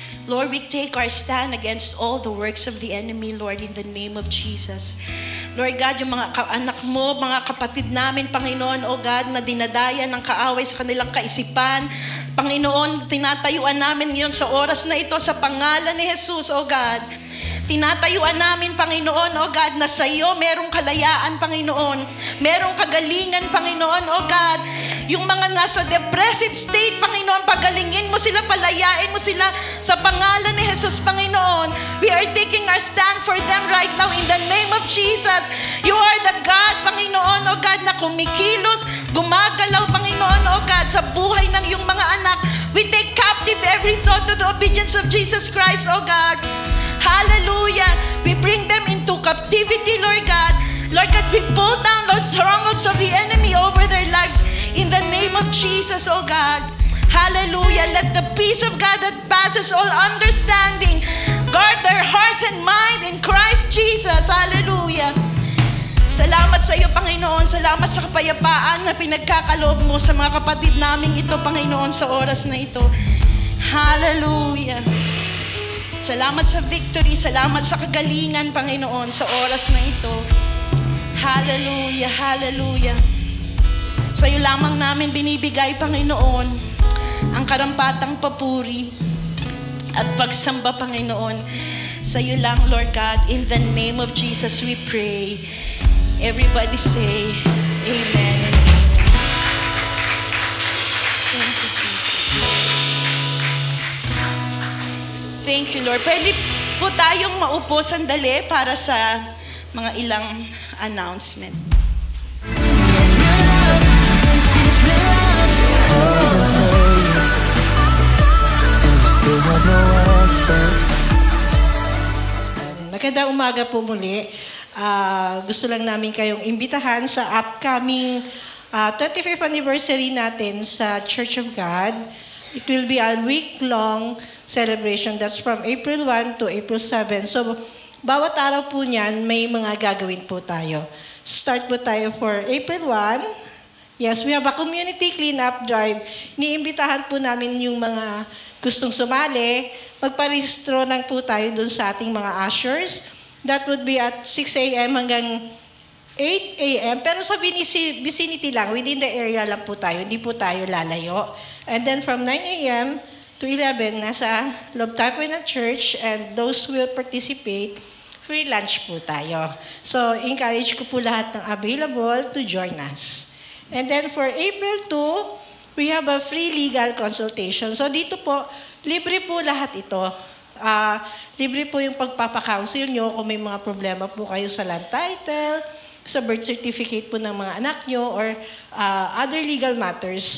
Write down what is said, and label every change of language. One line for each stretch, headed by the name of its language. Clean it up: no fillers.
English: Lord, we take our stand against all the works of the enemy, Lord, in the name of Jesus.
Filipino: Lord God, yung mga anak mo, mga kapatid namin, Panginoon, O God, na dinadaya ng kaaway sa kanilang kaisipan, Panginoon, tinatayuan namin ngayon sa oras na ito sa pangalan ni Jesus, O God. Tinatayuan namin, Panginoon, O God, na sa iyo merong kalayaan, Panginoon. Merong kagalingan, Panginoon, O God. Yung mga nasa depressive state, Panginoon, pagalingin mo sila, palayain mo sila sa pangalan ni Jesus, Panginoon.
English: We are taking our stand for them right now in the name of Jesus. You are the God,
Filipino: Panginoon, O God, na kumikilos, gumagalaw, Panginoon, O God, sa buhay ng iyong mga anak.
English: We take captive every thought to the obedience of Jesus Christ, O God. Hallelujah. We bring them into captivity, Lord God. Lord God, we pull down, Lord, strongholds of the enemy over their lives in the name of Jesus, oh God. Hallelujah. Let the peace of God that passes all understanding guard their hearts and mind in Christ Jesus. Hallelujah.
Filipino: Salamat sa iyo, Panginoon. Salamat sa kapayapaan na pinagkakaloob mo sa mga kapatid namin ito, Panginoon, sa oras na ito. Hallelujah. Salamat sa victory. Salamat sa kagalingan, Panginoon, sa oras na ito. Hallelujah, hallelujah. Sa iyo lamang namin binibigay, Panginoon, ang karampatang papuri at pagsamba, Panginoon. Sa iyo lang,
English: Lord God, in the name of Jesus we pray. Everybody say, Amen and Amen. Thank you, Jesus. Thank you, Lord.
Filipino: Pwede po tayong maupo sandali para sa mga ilang announcement. Magandang umaga po muli. Gusto lang namin kayong imbitahan sa upcoming 25th anniversary natin sa Church of God.
English: It will be a week-long celebration. That's from April 1 to April 7.
Filipino: So, bawat araw po niyan, may mga gagawin po tayo. Start po tayo for April 1.
English: Yes, we have a community clean-up drive.
Filipino: Niimbitahan po namin yung mga gustong sumali. Magparehistro lang po tayo dun sa ating mga ushers.
English: That would be at 6 a.m.
Filipino: hanggang 8 a.m. Pero sa vicinity lang, within the area lang po tayo. Hindi po tayo lalayo.
English: And then from 9 a.m. to 11,
Filipino: nasa loob tayo po ng church,
English: and those who will participate,
Filipino: free lunch po tayo. So, encourage ko po lahat ng available
English: to join us. And then for April 2, we have a free legal consultation.
Filipino: So, dito po, libre po lahat ito. Libre po yung pagpapakounsel nyo kung may mga problema po kayo sa land title, sa birth certificate po ng mga anak nyo, or other legal matters.